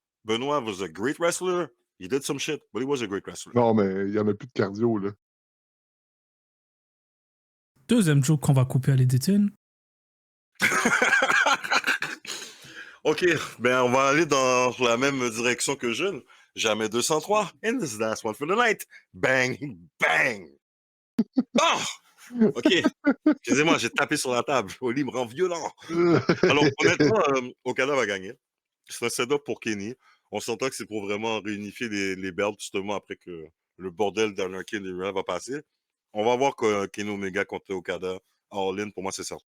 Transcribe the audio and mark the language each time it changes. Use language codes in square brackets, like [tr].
[en] Benoit was a great wrestler. He did some shit, but he was a great wrestler. [fr] Non, mais il y en a plus de cardio, là. Deuxième joke qu'on va couper à l'éditing. OK, ben on va aller dans la même direction que Jeune. Jamais 203. [en] And this is the last one for the night. Bang, bang. Oh! [fr] OK. Excusez-moi, j'ai tapé sur la table. Oli me rend violent. Alors, honnêtement, Okada va gagner. C'est un setup pour Kenny. On s'entend que c'est pour vraiment réunifier les belts, justement, après que le bordel d'Anarchy and the Real va passer. On va voir que Kenny Omega contre Okada. All In, pour moi, c'est ça.